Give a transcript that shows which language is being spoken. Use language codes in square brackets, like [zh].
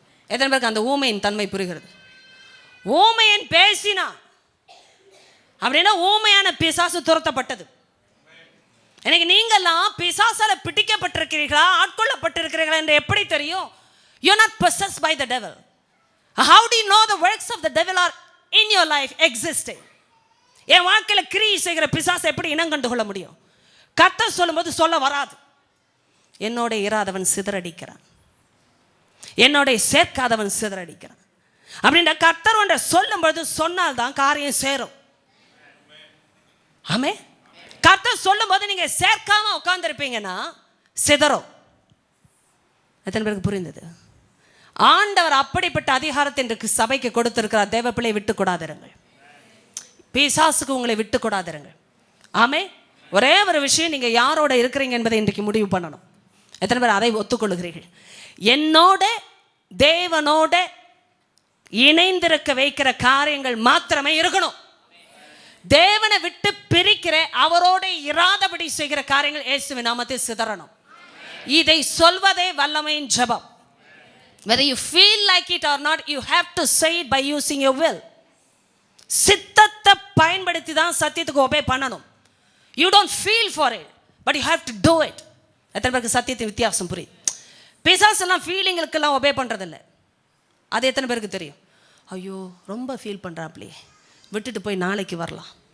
[ta] எத்தனை பேருக்கு அந்த ஊமையின் தன்மை புரிகிறது? ஊமையன் பேசினான் அப்படின்னா ஊமையான பிசாசு துரத்தப்பட்டது. எனக்கு நீங்கெல்லாம் பிசாசால பிடிக்கப்பட்டிருக்கிறீர்களா, ஆட்கொள்ளப்பட்டிருக்கிறீர்களா என்று எப்படி தெரியும்? [en] You are not possessed by the devil. How do you know the works of the devil are in your life existing? [ta] என் வாழ்க்கையில் கிரியை செய்கிற பிசாசை எப்படி இனம் கண்டு கொள்ள முடியும்? கர்த்தர் சொல்லும்போது சொல்ல வராது. என்னோட இராதவன் சிதறடிக்கிறான், என்னோட சேர்க்காதவன் சிதறடிக்கிறான் அப்படின்ற கர்த்தர் ஒன்றை சொல்லும்போது சொன்னால் தான் காரியம் சேரும். ஆமே. கர்த்தர் சொல்லும் போது நீங்க சேர்க்காம உட்கார்ந்து இருப்பீங்கன்னா சிதறும். எத்தனை பேருக்கு புரிந்தது? ஆண்டவர் அப்படிப்பட்ட அதிகாரத்தை இன்றைக்கு சபைக்கு கொடுத்திருக்கிறார். தேவ பிள்ளை விட்டு கொடாதிருங்கள். பிசாசுக்கு உங்களை விட்டு கொடாதிருங்கள். ஆமே. ஒரே ஒரு விஷயம், நீங்க யாரோட இருக்கிறீங்க என்பதை இன்றைக்கு முடிவு பண்ணணும். எத்தனை பேர் அதை ஒத்துக்கொள்ளுகிறீர்கள்? என்னோட தேவனோட இணைந்திருக்க வைக்கிற காரியங்கள் மாத்திரமே இருக்கணும். தேவனை விட்டு பிரிக்கிற, அவரோட இராதபடி செய்கிற காரியங்கள் இயேசுவின் நாமத்தில் சிதறணும். இதை சொல்வதே வல்லமையின் ஜெபம். [en] Whether you feel like it or not, you have to say it by using your will. [ta] சித்தத்தை பயன்படுத்தி தான் சத்தியத்துக்கு ஒபே பண்ணணும். [en] You don't feel for it, but you have to do it. [ta] எத்தனை பேருக்கு சத்தியத்தின் வித்தியாசம் புரியுது? பிசாசெல்லாம் ஃபீலிங்களுக்கெல்லாம் ஒபே பண்ணுறதில்ல. அது எத்தனை பேருக்கு தெரியும்? ஐயோ ரொம்ப ஃபீல் பண்ணுறாப்லே, விட்டுட்டு போய் நாளைக்கு வரலாம்.